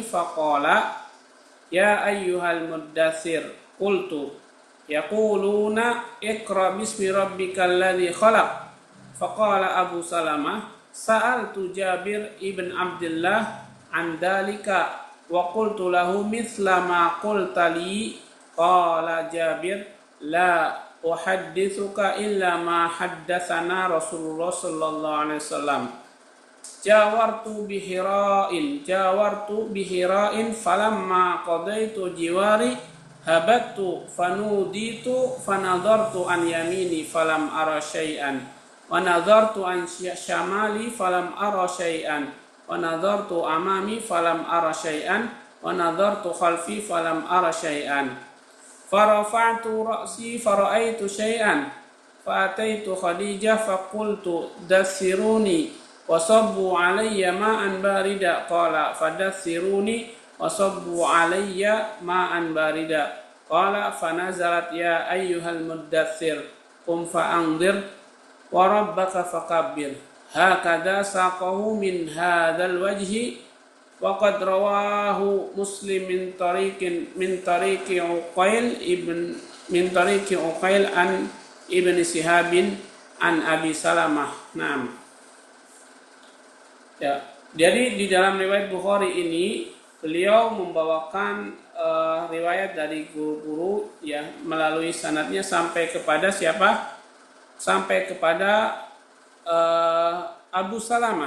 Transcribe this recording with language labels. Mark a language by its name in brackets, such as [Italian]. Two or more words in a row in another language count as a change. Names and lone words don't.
[Arabic] فقال يا أيها المدثر قلت يقولون اقرأ باسم ربك الذي خلق، فقال أبو سلمة سألت جابر بن عبد الله عن ذلك وقلت له مثل ما قلت لي، قال جابر لا أحدثك إلا ما حدثنا رسول الله صلى الله عليه وسلم جاورت بحراء فلما قضيت جواري هبطت فنوديت فنظرت عن يميني فلم أر شيئا ونظرت عن شمالي فلم أر شيئا و nadhartu an syamali falam ara syai'an wa نظرت أمامي فلم أر شيئا ونظرت خلفي فلم أر شيئا فرفعت رأسي فرأيت شيئا فأتيت خديجة فقلت دثروني وصبوا علي ماء باردا، قال فدثروني وصبوا علي ماء باردا، قال فنزلت يا أيها المدثر قم فأنذر وربك فكبر، هكذا ساقه من هذا الوجه وقد رواه مسلم من طريق عقيل بن من طريق عقيل عن ابن شهاب عن أبي سلمة. نعم. [Indonesian] Ya, jadi di dalam riwayat Bukhari ini beliau membawakan riwayat dari guru-guru ya melalui sanadnya sampai kepada siapa? Sampai kepada Abu Salamah.